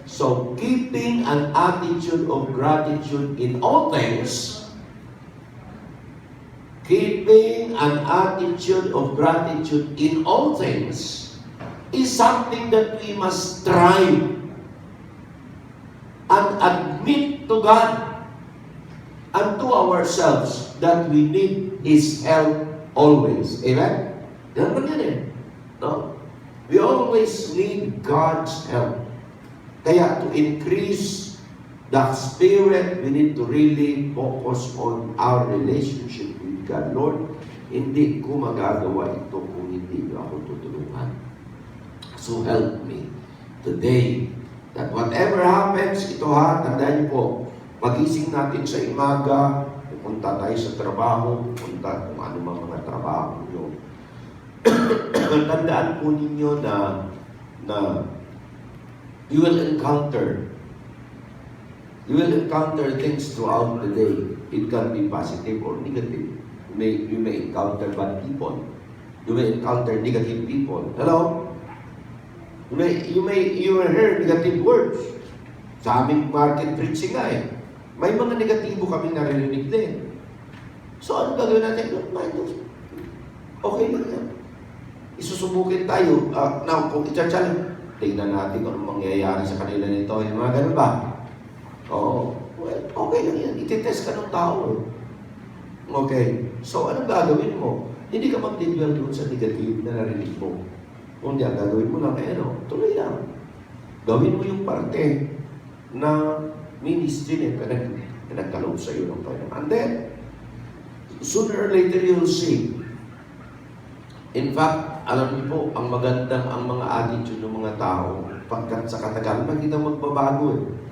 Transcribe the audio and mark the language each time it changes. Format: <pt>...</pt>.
<en>So, keeping an attitude of gratitude in all things, keeping an attitude of gratitude in all things is something that we must strive and admit to God and to ourselves that we need His help always. Amen?</en> <tl>Yan ba yan eh?</tl> <en>No? We always need God's help. Kaya to increase the Spirit, we need to really focus on our relationship with God.</en> <tl>Lord, hindi ko magagawa ito kung hindi niyo ako tutulungan.</tl> <en>So help me today that whatever happens,</en> <tl>ito ha, tandaan niyo po, magising natin sa imaga, pupunta tayo sa trabaho, pupunta kung ano mga trabaho niyo. Tandaan po ninyo na</tl> <en>You will encounter things throughout the day. It can be positive or negative. You may encounter bad people. You may encounter negative people. Hello? You may hear negative words.</en> <tl>Sa aming market preaching nga eh. May mga negatibo kaming narinig din. So ano gagawin natin? Okay lang yan. Isusubukin tayo. Now, kung i-challenge, tingnan natin kung anong mangyayari sa kanila nito. Yung mga ganun ba? Oo. Well, okay lang yan. Ititest ka ng tao. Okay. So, anong gagawin mo? Hindi ka mag-dwell doon sa negative na narinig mo. Kundi ang gagawin mo lang, tuloy lang. Gawin mo yung parte na ministry na pinagkaloob sa iyo ng Panginoon.</tl> <en>And then, sooner or later you'll see.</en> <tl>In fact, alam niyo po, ang mga attitude ng mga tao, pagkat sa katagalan, makikita magbabago eh.</tl>